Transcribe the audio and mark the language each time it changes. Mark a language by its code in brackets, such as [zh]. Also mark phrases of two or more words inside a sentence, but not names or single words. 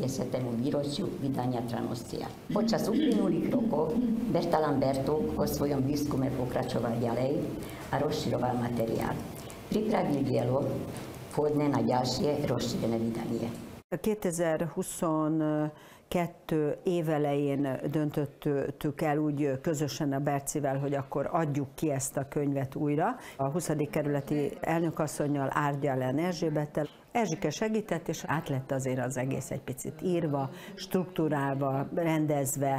[sk] výročiu vydania Tranoscia. Počas uplynulých rokov Bertalan Bertók vo svojom výskume pokračoval ďalej a rozširoval materiál. Pripravil dielo vhodné na ďalšie rozšírené vydanie. [hu] 2022 évelején döntöttük el úgy közösen a Bercivel, hogy akkor adjuk ki ezt a könyvet újra. A 20. kerületi elnökasszonnyal, Árgyalán Erzsébettel. Erzsike segített, és át lett azért az egész egy picit írva, struktúrálva, rendezve.